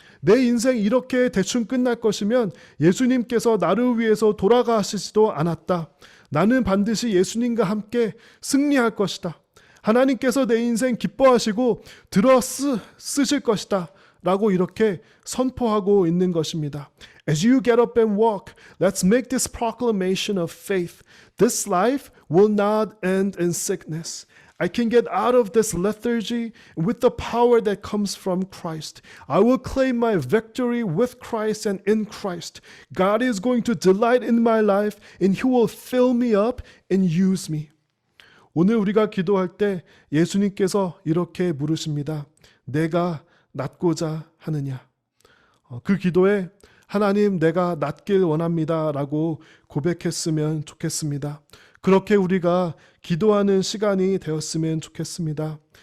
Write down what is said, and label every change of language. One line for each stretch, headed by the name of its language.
Korean: 내 인생 이렇게 대충 끝날 것이면 예수님께서 나를 위해서 돌아가시지도 않았다. 나는 반드시 예수님과 함께 승리할 것이다. 하나님께서 내 인생 기뻐하시고 쓰실 것이다. 라고 이렇게 선포하고 있는 것입니다.
English: As you get up and walk, let's make this proclamation of faith. This life will not end in sickness. I can get out of this lethargy with the power that comes from Christ. I will claim my victory with Christ and in Christ. God is going to delight in my life and He will fill me up and use me.
Korean: 오늘 우리가 기도할 때 예수님께서 이렇게 물으십니다. 내가 낫고자 하느냐. 그 기도에 하나님 내가 낫길 원합니다 라고 고백했으면 좋겠습니다. 그렇게 우리가 기도하는 시간이 되었으면 좋겠습니다.